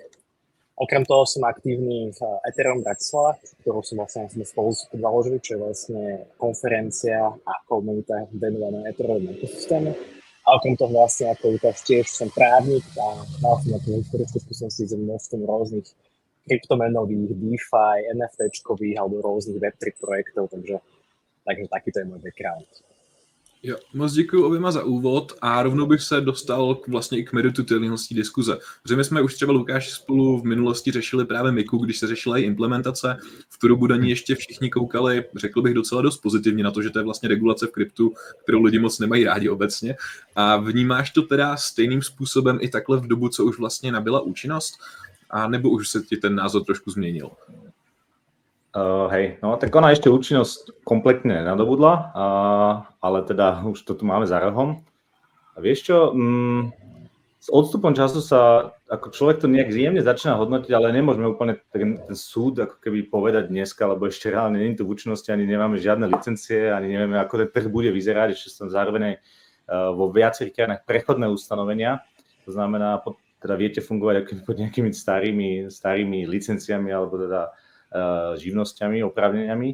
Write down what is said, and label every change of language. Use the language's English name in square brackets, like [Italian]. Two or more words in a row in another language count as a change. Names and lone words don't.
[Slovak] Okrem toho som aktívny v Ethereum Bratislava, ktorú sme spolu založili, čo je vlastne konferencia a komunita venovaná Ethereum ekosystému. A okrem toho vlastne ako Lukáš tiež som právnik a mal som nejaké historické skúsenosti s množstvom rôznych kryptomenových, DeFi, NFTčkových alebo rôznych Web3 projektov, takže takýto je môj background. [Czech] Jo, moc děkuji oběma za úvod a rovnou bych se dostal vlastně i k meritu téhle diskuze. Protože my jsme už třeba Lukáš spolu v minulosti řešili právě MiCA, když se řešila i implementace, v tu dobu daní ještě všichni koukali, řekl bych docela dost pozitivně na to, že to je vlastně regulace v kryptu, kterou lidi moc nemají rádi obecně. A vnímáš to teda stejným způsobem i takhle v dobu, co už vlastně nabyla účinnost? A nebo už se ti ten názor trošku změnil? [Slovak] Hej, no tak ona ešte účinnosť kompletne nadobudla, ale teda už to tu máme za rohom. A vieš čo, s odstupom času sa ako človek to nejak zjemne začína hodnotiť, ale nemôžeme úplne ten súd ako keby povedať dneska, lebo ešte reálne nie je to v účinnosti, ani nemáme žiadne licencie, ani nevieme, ako ten trh bude vyzerať, ešte som zároveň vo viacerých krajinách prechodné ustanovenia, to znamená, teda viete fungovať pod nejakými starými licenciami alebo teda živnosťami, oprávneniami.